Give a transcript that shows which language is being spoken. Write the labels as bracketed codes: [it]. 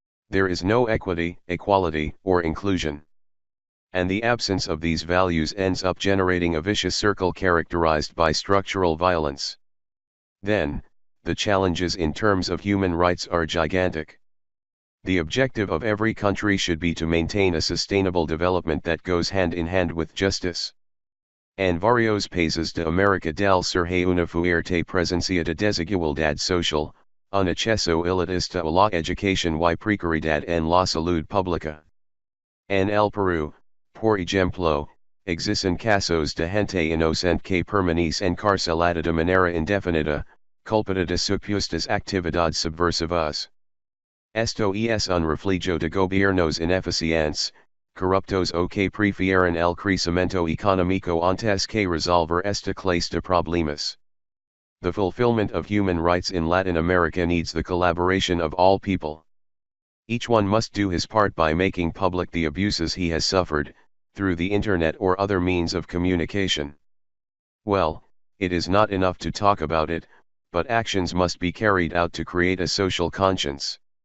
[en] There is no equity, equality, or inclusion. And the absence of these values ends up generating a vicious circle characterized by structural violence. Then, the challenges in terms of human rights are gigantic. The objective of every country should be to maintain a sustainable development that goes hand in hand with justice. [es] En varios países de América del Sur hay una fuerte presencia de desigualdad social, un acceso elitista a la educación y precariedad en la salud pública. En el Perú, por ejemplo, existen casos de gente inocente que permanece encarcelada de manera indefinida, culpada de supuestas actividades subversivas. Esto es un reflejo de gobiernos ineficientes, corruptos o que prefieren el crecimiento económico antes que resolver esta clase de problemas. [en] The fulfillment of human rights in Latin America needs the collaboration of all people. Each one must do his part by making public the abuses he has suffered, through the internet or other means of communication. Well, it is not enough to talk about it, but actions must be carried out to create a social conscience.